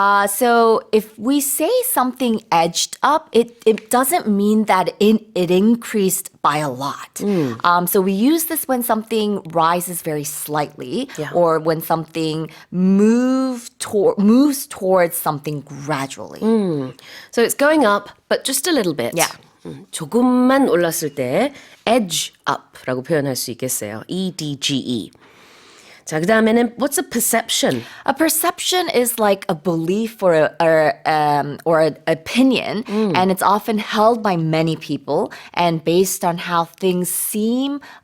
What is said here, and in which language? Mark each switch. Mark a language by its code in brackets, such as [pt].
[en] So if we say something edged up, it doesn't mean that it increased by a lot. So we use this when something rises very slightly, or when something moves towards something gradually. So it's going up, but just a little bit. Yeah. [ko] 조금만 올랐을 때 edge up라고 표현할 수 있겠어요. [en] EDGE. [ko] 자, 그 다음에는 [en] what's a perception? A perception is like a belief or an opinion, and it's often held by many people and based on how things seem.